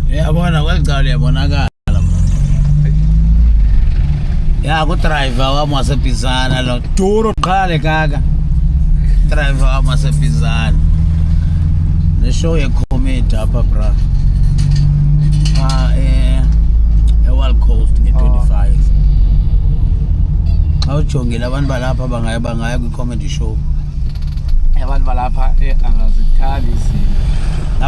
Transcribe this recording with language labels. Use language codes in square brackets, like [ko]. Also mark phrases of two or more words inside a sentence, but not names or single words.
[xh] Yabona kwecala yabonakala. Ya ku driver wamasebhizana lo duro qhale kaka. Driver wamasebhizana. Le show ye comedy apha bra. World Coast nge-25. Awujongile abantu balapha bangaya kwi- [en] comedy show. [xh] Abantu balapha angazithandi izinto.